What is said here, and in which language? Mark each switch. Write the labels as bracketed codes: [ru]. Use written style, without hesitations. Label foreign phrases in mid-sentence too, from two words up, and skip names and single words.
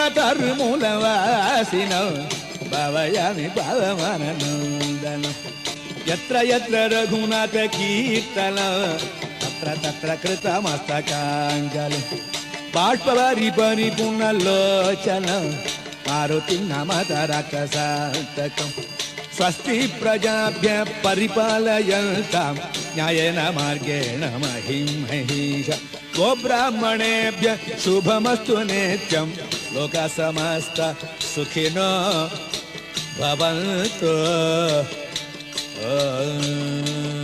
[sa] తరుమూల వాసిన భవయామి భవమనందన యత్ర యత్ర రఘునాథ కీర్తన తత్ర తత్ర కృతమస్తకాంజలి బాష్పవారి పరిపూర్ణలోచన మారుతి నమత రక్షసాంతకం స్వస్తి ప్రజాభ్య పరిపాలయంతాం న్యాయేన మార్గేణ మహిం మహీష గోబ్రాహ్మణేభ్య శుభమస్తు నిత్యం లోక సమస్త సుఖినో భవంతు.